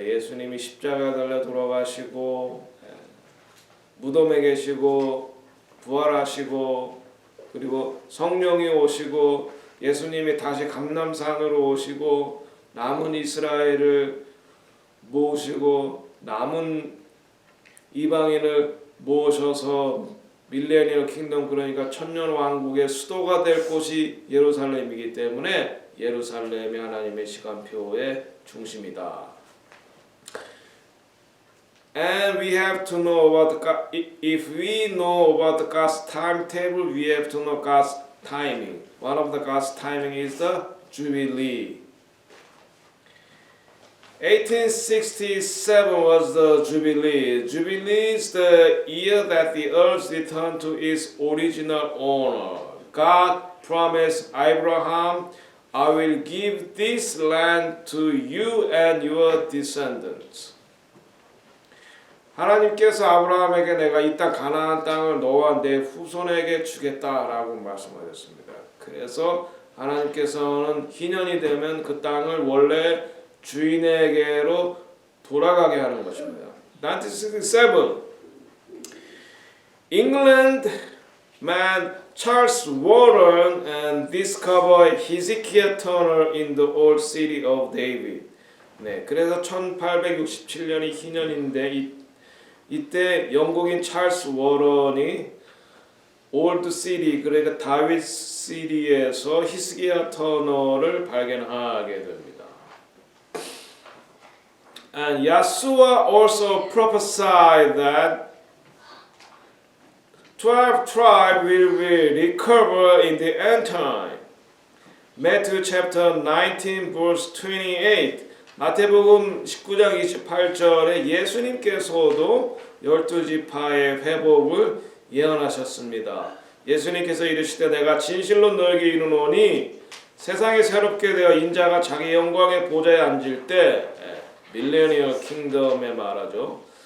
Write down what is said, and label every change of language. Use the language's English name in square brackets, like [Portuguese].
[Korean] 예수님이 십자가에 달려 돌아가시고 무덤에 계시고 부활하시고 그리고 성령이 오시고 예수님이 다시 감람산으로 오시고 남은 이스라엘을 모으시고 남은 이방인을 모으셔서 밀레니얼 킹덤, 그러니까 천년 왕국의 수도가 될 곳이 예루살렘이기 때문에 예루살렘이 하나님의 시간표의 중심이다. [English] And we have to know about if we know about God's timetable, we have to know God's timing. One of the God's timing is the Jubilee. 1867 was the Jubilee. Jubilee is the year that the earth returned to its original owner. God promised Abraham, I will give this land to you and your descendants. [Korean] 하나님께서 아브라함에게 내가 이 땅 가나안 땅을 너와 내 후손에게 주겠다라고 말씀하셨습니다. 그래서 하나님께서는 희년이 되면 그 땅을 원래 주인에게로 돌아가게 하는 것입니다. [English] 1967, England man Charles Warren and discovered Hezekiah Tunnel in the old city of David. [Korean] 네, 그래서 1867년이 희년인데 이때 영국인 찰스 워런이 올드 시티 그러니까 다윗 시티에서 히스기야 터널을 발견하게 됩니다. [English] And Yeshua also prophesied that 12 tribes will recover in the end time. Matthew chapter 19 verse 28. [Korean] 마태복음 19장 28절에 예수님께서도 12지파의 회복을 예언하셨습니다. 예수님께서 이르시되 내가 진실로 너에게 이르노니 세상이 새롭게 되어 인자가 자기 영광의 보좌에 앉을 때 밀레니얼 킹덤에 말하죠.